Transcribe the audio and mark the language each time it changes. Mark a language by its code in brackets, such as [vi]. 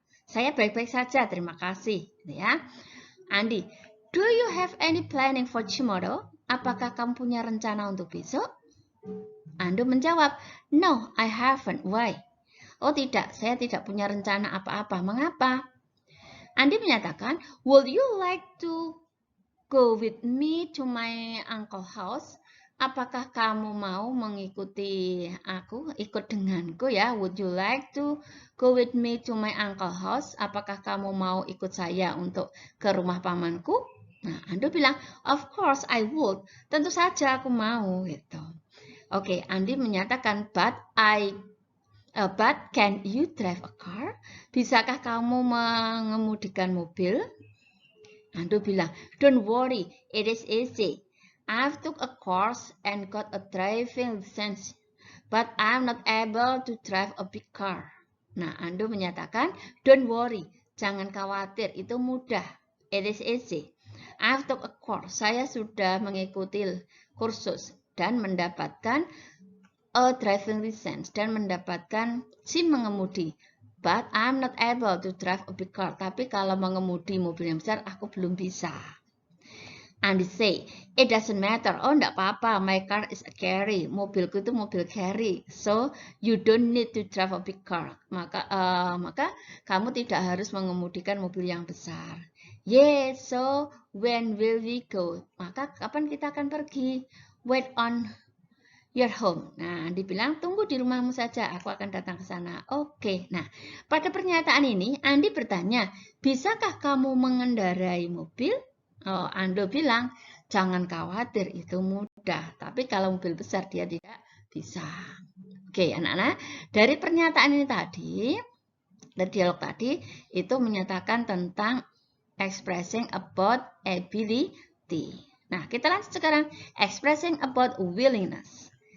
[id] Saya baik-baik saja, terima kasih. Ya. [en] Andi, do you have any planning for tomorrow? [id] Apakah kamu punya rencana untuk besok? Ando menjawab, [en] no, I haven't. Why? [id] Oh tidak, saya tidak punya rencana apa-apa. Mengapa? Andi menyatakan, [en] would you like to go with me to my uncle's house? [id] Apakah kamu mau mengikuti aku, ikut denganku ya? [en] Would you like to go with me to my uncle's house? [id] Apakah kamu mau ikut saya untuk ke rumah pamanku? Nah, Ando bilang, [en] of course I would. [id] Tentu saja aku mau gitu. Oke, Andi menyatakan, [en] but can you drive a car? [id] Bisakah kamu mengemudikan mobil? Ando bilang, [en] don't worry, it is easy. I've took a course and got a driving license, but I'm not able to drive a big car. [id] Nah, Ando menyatakan, [en] don't worry, [id] jangan khawatir, itu mudah. [en] It is easy. I've took a course, [id] saya sudah mengikuti kursus dan mendapatkan [en] a driving license [id] dan mendapatkan SIM mengemudi. [en] But I'm not able to drive a big car. [id] Tapi kalau mengemudi mobil yang besar, aku belum bisa. [en] Andi say, it doesn't matter. [id] Oh, enggak apa-apa. [en] My car is a carry. [id] Mobilku itu mobil carry. [en] So, you don't need to drive a big car. [id] Maka kamu tidak harus mengemudikan mobil yang besar. [en] Yes, so when will we go? [id] Maka kapan kita akan pergi? [en] Wait on your home. [id] Nah, dibilang tunggu di rumahmu saja, aku akan datang ke sana. Oke. Nah, pada pernyataan ini Andi bertanya, bisakah kamu mengendarai mobil? Oh, Ando bilang, Jangan khawatir, itu mudah. Tapi kalau mobil besar dia tidak bisa. Oke, anak-anak, dari pernyataan ini tadi, dari dialog tadi, itu menyatakan tentang expressing about ability. Nah, kita lanjut sekarang. [en] Expressing about willingness.